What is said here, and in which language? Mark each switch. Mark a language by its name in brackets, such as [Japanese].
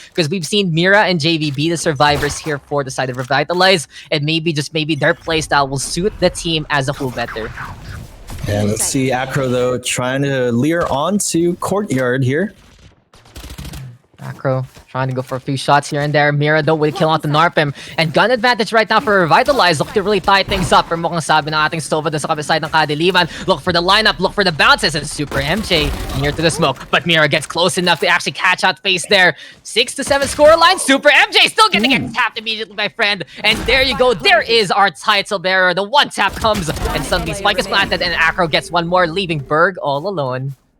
[English] Because we've seen Mira and JV be the survivors here for the side of Revitalize, and maybe their playstyle will suit the team as a whole better. Yeah, let's see Acro though trying to leer onto Courtyard here. Acro trying to go for a few shots here and there. Mira though will kill out the Narpim. And gun advantage right now for Revitalize. Look to really tie things up. [Filipino] Pero mukhang sabi ng ating Stova dun sa kabila side ng Kadiliman. [English] Look for the lineup, look for the bounces. And Super MJ near to the smoke. But Mira gets close enough to actually catch out Face there. 6-7 scoreline. Super MJ still gonna get tapped immediately by Friend. And there you go. There is our title bearer. The 1-tap comes. And suddenly Spike is planted and Acro gets one more, leaving Berg all alone.